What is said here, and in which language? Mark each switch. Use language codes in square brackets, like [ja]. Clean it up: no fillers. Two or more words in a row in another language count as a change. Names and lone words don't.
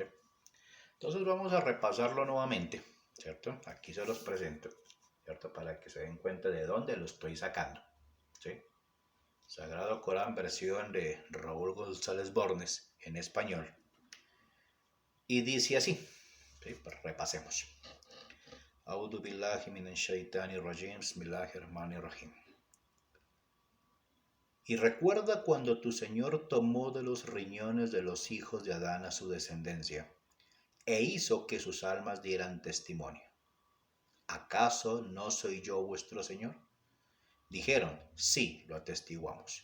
[es] Entonces vamos a repasarlo nuevamente, ¿cierto? Aquí se los presento, ¿cierto? Para que se den cuenta de dónde lo estoy sacando, ¿sí? Sagrado Corán, versión de Raúl González Bornes en español. Y dice así, ¿sí? Pues repasemos. [ar] أعوذ بالله من الشيطان الرجيم، بسم الله الرحمن الرحيم. [es] Y recuerda cuando tu Señor tomó de los riñones de los hijos de Adán a su descendencia, e hizo que sus almas dieran testimonio. ¿Acaso no soy yo vuestro Señor? Dijeron, sí, lo atestiguamos.